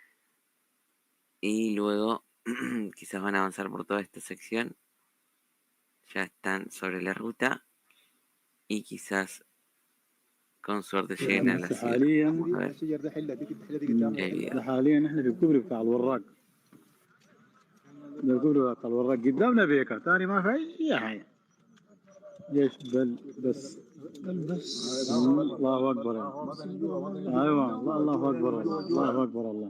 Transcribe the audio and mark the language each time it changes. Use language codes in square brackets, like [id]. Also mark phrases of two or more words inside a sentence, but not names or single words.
[es] Y luego quizás van a avanzar por toda esta sección. Ya están sobre la ruta y quizás con suerte lleguen a la ciudad. Vamos a ver el video. [ar] حاليا احنا في الكوبري بتاع الوراق. ده الكوبري بتاع الوراق قدامنا بيكا ثاني ما في اي حاجه. جيش بس الله اكبر. ايوه الله اكبر الله اكبر الله.